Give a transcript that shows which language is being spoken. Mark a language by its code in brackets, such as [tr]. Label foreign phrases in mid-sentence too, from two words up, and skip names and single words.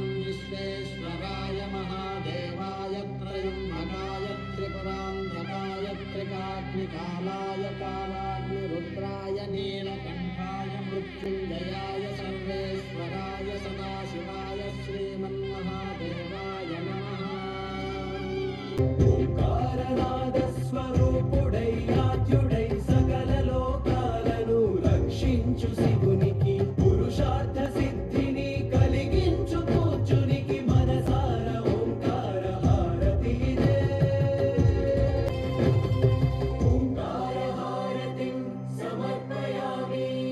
[sa] विश्वेश्वराय महादेवाय त्रयम्बकाय त्रिपुरान्धकाय त्रिकाग्निकालाय कालाग्निरुद्राय नीलकण्ठाय मृत्युञ्जयाय सर्वेश्वराय सदाशिवाय श्रीमन्महादेवाय नमः. [te] ఓంకారనాదస్వరూపుడై ఆద్యుడై సకల లోకాలను రక్షించు శివునికి పురుషార్థ సిద్ధిని కలిగించు కూర్చునికి మనసార ఓంకార హారతి ఓంకార హారతి సమర్పయామి.